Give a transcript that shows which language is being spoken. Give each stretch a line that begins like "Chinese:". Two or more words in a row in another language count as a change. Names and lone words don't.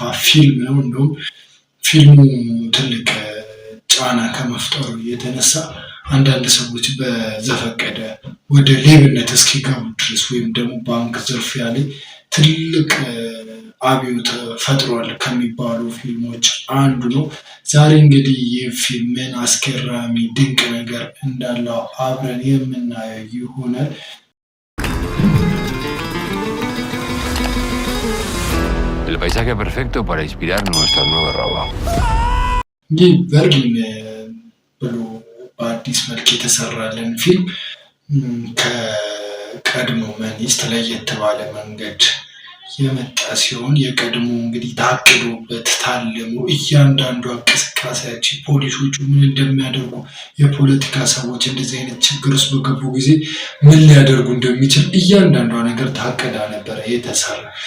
Amharic: ፊልም ነው። እንደውም ፊልሙ ትልቅ ጫና ከመፍጠሩ የተነሳ አንዳንድ ሰዎች በዘፈቀደ ወደ ሌብነት እስኪገቡ ድረስ ወይም ደግሞ ባንክ ዝርፊያ ላይ ትልቅ አብዮት ፈጥሯል ከሚባሉ ፊልሞች አንዱ ነው። ዛሬ እንግዲህ ይህ ፊልም ምን አስገራሚ ድንቅ ነገር እንዳለው አብረን የምናየው ይሆናል።
Spanish: El paisaje perfecto para inspirar nuestra nueva ropa.
Amharic: ይህ በርሊን ብሎ በአዲስ መልክ የተሰራልን ፊልም ከቀድሞ መንግስት ለየት ባለ መንገድ የመጣ ሲሆን የቀድሞ እንግዲህ ታቅዶበት ታልሞ እያንዳንዱ እንቅስቃሴያችን ፖሊሶቹ ምን እንደሚያደርጉ የፖለቲካ ሰዎች እንደዚህ አይነት ችግር ውስጥ በገቡ ጊዜ ምን ሊያደርጉ እንደሚችል እያንዳንዷ ነገር ታቅዳ ነበረ የተሰራ